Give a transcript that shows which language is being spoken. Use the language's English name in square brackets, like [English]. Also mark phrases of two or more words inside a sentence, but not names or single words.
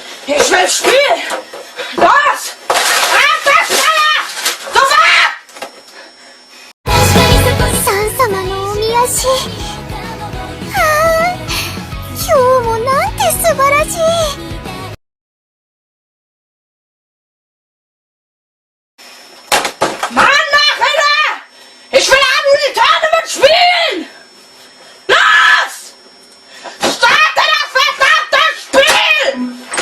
[German] Ich will spielen! Los! Abfeuer! Sofort! [Japanese] サン様のおみ足。今日もなんて素晴らしい。 [German] Mann, Nachhinein! Ich will ab und die Tournament spielen! Los! Starte das verdammte Spiel!